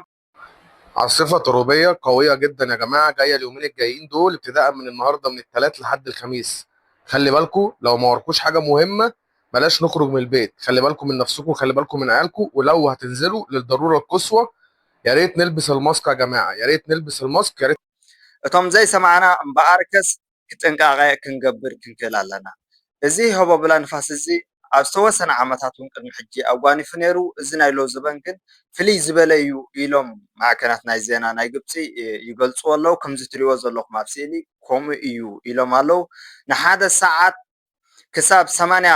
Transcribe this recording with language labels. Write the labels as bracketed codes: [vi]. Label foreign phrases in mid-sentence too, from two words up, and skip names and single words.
[ar] عاصفة ترابية قوية جدا يا جماعة جاية اليومين الجايين دول ابتداء من النهاردة من الثلاث لحد الخميس. خلي بالكم لو ما وركوش حاجة مهمة بلاش نخرج من البيت، خلي بالكم من نفسكم وخلي بالكم من عيالكم، ولو هتنزلوا للضرورة القصوى يا ريت نلبس الماسك يا جماعة، يا ريت نلبس الماسك، يا ريت. [ti] እቶም ዘይሰማዕና እምበኣርከስ ክጥንቃቐ ክንገብር ክንክእል ኣለና እዚ ህቦ ብላ ንፋስ እዚ ኣብ ዝተወሰነ ዓመታት እውን ቅድሚ ሕጂ ኣጓኒፉ ነይሩ እዚ ናይ ሎዚ ባንክ ግን ፍልይ ዝበለ እዩ ኢሎም ማዕከናት ናይ ዜና ናይ ግብፂ ይገልፅዎ ኣለዉ ከምዚ ትሪእዎ ዘለኹም ኣብ ስእሊ ከምኡ እዩ ኢሎም ኣለዉ ንሓደ ሰዓት ክሳብ 80